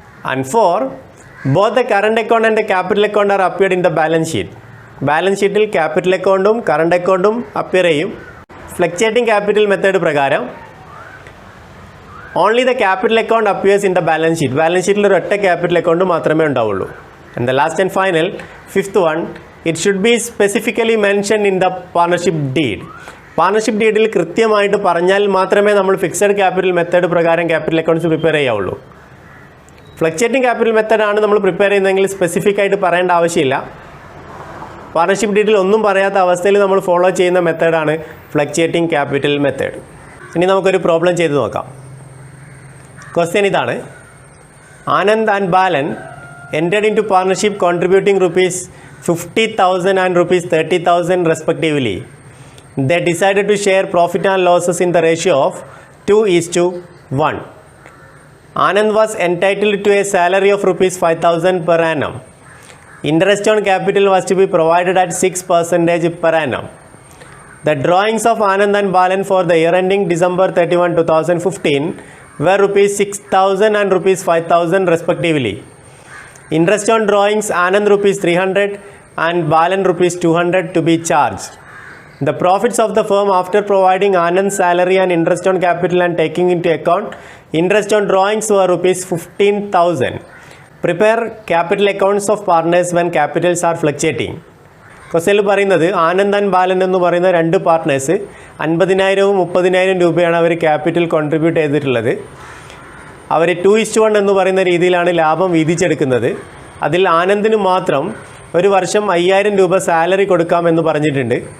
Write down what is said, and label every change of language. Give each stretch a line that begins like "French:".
English: And 4, both the current account and the capital account are appeared in the balance sheet.
Malayalam: Balance ഷീറ്റിൽ capital അക്കൗണ്ടും current അക്കൗണ്ടും appear ചെയ്യും.
English: Fluctuating capital method പ്രകാരം only the capital account appears in the balance sheet.
Malayalam: Balance ഷീറ്റിൽ ഒരൊറ്റ capital account മാത്രമേ ഉണ്ടാവുള്ളൂ.
English: And the last and final 5th one, it should be specifically mentioned in the partnership deed.
Malayalam: Partnership ഡീഡിൽ കൃത്യമായിട്ട് പറഞ്ഞാൽ മാത്രമേ നമ്മൾ fixed capital method പ്രകാരം capital accounts prepare ചെയ്യാവുള്ളൂ. Fluctuating capital മെത്തേഡാണ് നമ്മൾ പ്രിപ്പയർ ചെയ്യുന്നതെങ്കിൽ സ്പെസിഫിക് ആയിട്ട് പറയേണ്ട ആവശ്യമില്ല. പാർട്ണർഷിപ്പ് ഡീഡിൽ ഒന്നും പറയാത്ത അവസ്ഥയിൽ നമ്മൾ ഫോളോ ചെയ്യുന്ന മെത്തേഡാണ് ഫ്ലക്ച്വേറ്റിംഗ് ക്യാപിറ്റൽ മെത്തേഡ്. ഇനി നമുക്കൊരു പ്രോബ്ലം ചെയ്ത് നോക്കാം. ക്വസ്റ്റ്യൻ ഇതാണ്.
English: Anand and Balan entered into partnership contributing rupees 50,000 and rupees 30,000 respectively. They decided to share profit and losses in the ratio of 2:1. Anand was entitled to a salary of rupees 5,000 per annum. Interest on capital was to be provided at 6% per annum. The drawings of Anand and Balan for the year ending December 31, 2015 were rupees 6,000 and rupees 5,000 respectively. Interest on drawings Anand rupees 300 and Balan rupees 200 to be charged. The profits of the firm after providing Anand's salary and interest on capital and taking into account interest on drawings were rupees 15,000. Prepare capital accounts of partners when capitals are fluctuating.
Malayalam: ക്വസ്റ്റ്യനിൽ പറയുന്നത് Anand and ബാലൻ എന്ന് പറയുന്ന രണ്ട് partners 50,000-ഉം 30,000 രൂപയാണ് അവർ capital contribute ചെയ്തിട്ടുള്ളത്. അവർ 2:1 എന്ന് പറയുന്ന രീതിയിലാണ് ലാഭം വീതിച്ചെടുക്കുന്നത്. അതിൽ ആനന്ദിന് മാത്രം ഒരു വർഷം 5,000 രൂപ സാലറി കൊടുക്കാമെന്ന് പറഞ്ഞിട്ടുണ്ട്.